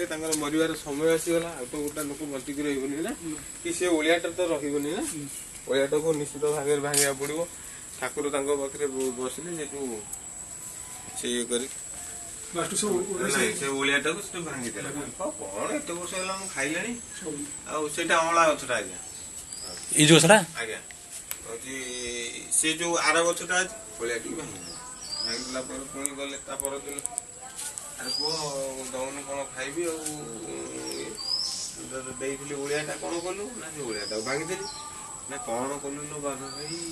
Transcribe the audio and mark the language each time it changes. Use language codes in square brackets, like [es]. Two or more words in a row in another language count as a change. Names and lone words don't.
[or] ତାଙ୍କର ମରିବାର ସମୟ ଆସିଗଲା ଆଉ ତ ଗୋଟେ ଲୋକ ବଞ୍ଚିକି ରହିବନି ନା କି ସେ ଓଳିଆଟା ତ ରହିବନି ନା ଓଳିଆଟାକୁ ନିଶ୍ଚିତ ଭାବରେ ଭାଙ୍ଗିବାକୁ ପଡ଼ିବ ଠାକୁର ତାଙ୍କ ପାଖରେ ବସିଲେ ସେଠୁ ସେ ଇଏ କରି ସେ ଓଳିଆଟାକୁ ସେଠୁ ଭାଙ୍ଗିଦେଲା କଣ ଏତେ ବର୍ଷ ହେଲା ମୁଁ ଖାଇଲାଣି ଆଉ ସେଇଟା ଅଁଳା ଗଛଟା ଆଜ୍ଞା ये जो सरा ଆଜ୍ଞା ହଉଛି ସେ ଯୋଉ ଆର ଗଛଟା ଅଛି ଓଳିଆଟିକି ଭାଙ୍ଗିଦେଲା ଭାଙ୍ଗିଦେଲା ପରେ ପୁଣି ଗଲେ ତା ପରଦିନ ଆରେ ପୁଅ ଦଉନୁ କ'ଣ ଖାଇବି ଆଉ ଦେଇଥିଲି ଓଳିଆଟା କ'ଣ କଲୁ ନା ସେ ଓଳିଆଟାକୁ ଭାଙ୍ଗିଦେଲି ନା କ'ଣ କଲୁ ଲୋ ବାବା ଭାଇ